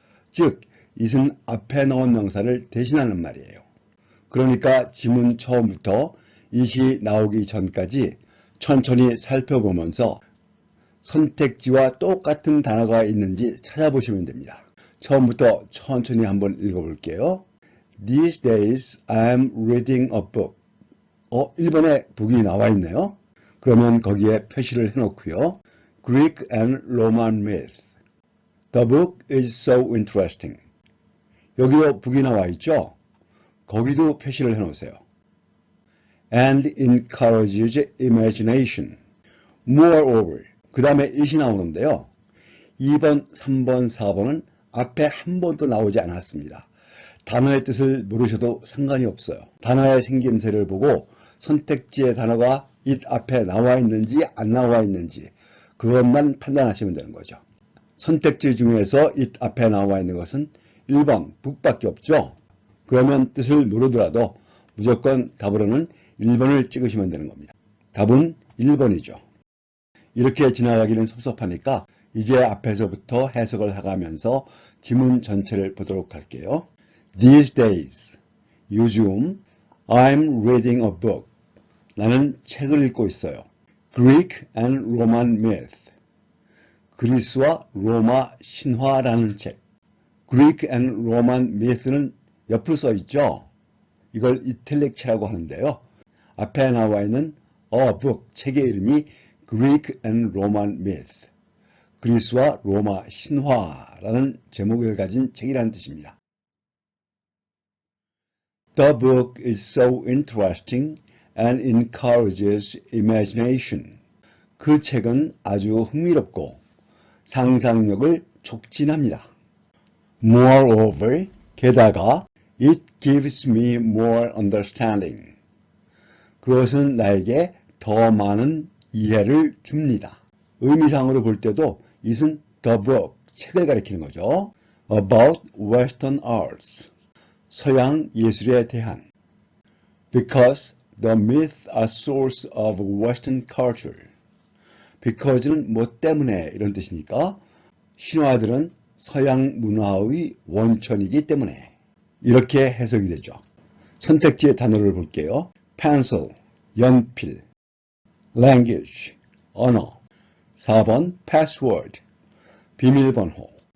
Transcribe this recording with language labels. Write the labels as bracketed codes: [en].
[ko] 즉, it은 앞에 나온 명사를 대신하는 말이에요. 그러니까 지문 처음부터 it이 나오기 전까지 천천히 살펴보면서 선택지와 똑같은 단어가 있는지 찾아보시면 됩니다. 처음부터 천천히 한번 읽어볼게요. [en] These days I'm reading a book. [ko] 1번에 book이 나와 있네요. 그러면 거기에 표시를 해놓고요. [en] Greek and Roman myth. The book is so interesting. [ko] 여기도 book이 나와 있죠? 거기도 표시를 해놓으세요. [en] And encourages imagination. Moreover. [ko] 그 다음에 it이 나오는데요. 2번, 3번, 4번은 앞에 한 번도 나오지 않았습니다. 단어의 뜻을 모르셔도 상관이 없어요. 단어의 생김새를 보고 선택지의 단어가 it 앞에 나와 있는지 안 나와 있는지 그것만 판단하시면 되는 거죠. 선택지 중에서 it 앞에 나와 있는 것은 1번, book밖에 없죠. 그러면 뜻을 모르더라도 무조건 답으로는 1번을 찍으시면 되는 겁니다. 답은 1번이죠. 이렇게 지나가기는 섭섭하니까 이제 앞에서부터 해석을 해가면서 지문 전체를 보도록 할게요. [en] These days, 요즘 I'm reading a book. [ko] 나는 책을 읽고 있어요. Greek and Roman myth. 그리스와 로마 신화라는 책. Greek and Roman myth는 옆으로 써 있죠. 이걸 이탈릭체라고 하는데요. 앞에 나와 있는 a book, 책의 이름이 Greek and Roman myth. 그리스와 로마 신화라는 제목을 가진 책이라는 뜻입니다. [en] The book is so interesting and encourages imagination. [ko] 그 책은 아주 흥미롭고 상상력을 촉진합니다. [en] Moreover, 게다가 it gives me more understanding. [ko] 그것은 나에게 더 많은 이해를 줍니다. 의미상으로 볼 때도 it은 the book, 책을 가리키는 거죠. [en] About Western arts. [ko] 서양 예술에 대한. [en] Because the myths are source of Western culture. [ko] Because는 뭐 때문에 이런 뜻이니까 신화들은 서양 문화의 원천이기 때문에 이렇게 해석이 되죠. 선택지의 단어를 볼게요. pencil, 연필. language, 언어. 4번 password, 비밀번호.